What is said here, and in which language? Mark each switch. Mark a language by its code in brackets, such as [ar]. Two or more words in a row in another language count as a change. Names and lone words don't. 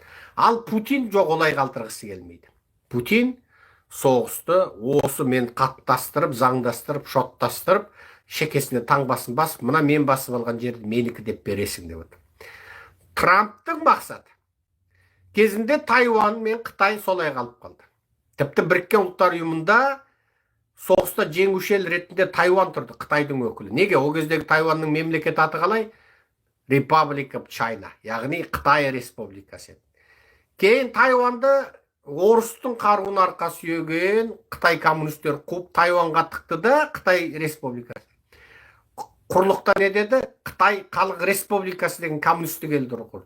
[kk] Ал Путин жоқ, олай қалдырғысы келмейді. Путин соғысты осы мен қаттастырып, заңдастырып, шоттастырып, шекесіне таңбасын басып, мына мен басып алған жерді менікі деп бересің деп отыр. Трамптың мақсаты кезінде Тайвань мен Қытай солай қалып қалды. Тіпті Біріккен Ұлттар ұйымында соғыста жеңуші ел ретінде Тайвань тұрды, Қытайдың өкілі. Неге? Ол кездегі Тайваньның мемлекет аты қалай? [en] Republic of China, [kk] яғни Қытай Республикасы. Кейін Тайваньды орыстың қаруын арқа сүйеген Қытай коммунистер қуып Тайваньға тықты да, Қытай Республикасы. Құрлықта не деді? Қытай Халық Республикасы деген коммунистік елдер құрды.